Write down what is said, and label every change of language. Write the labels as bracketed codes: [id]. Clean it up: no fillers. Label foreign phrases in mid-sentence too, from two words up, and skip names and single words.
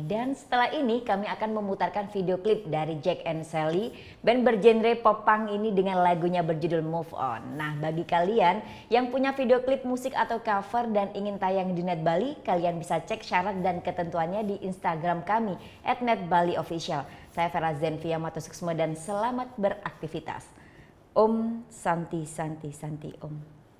[id] Dan setelah ini kami akan memutarkan video klip dari Jack and Sally, band bergenre pop punk ini dengan lagunya berjudul Move On. Nah, bagi kalian yang punya video klip musik atau cover dan ingin tayang di NET Bali, kalian bisa cek syarat dan ketentuannya di Instagram kami @netbaliofficial. Saya Vera Zenvia Matusuksmo dan selamat beraktivitas. [sa] Om Santi Santi Santi Om.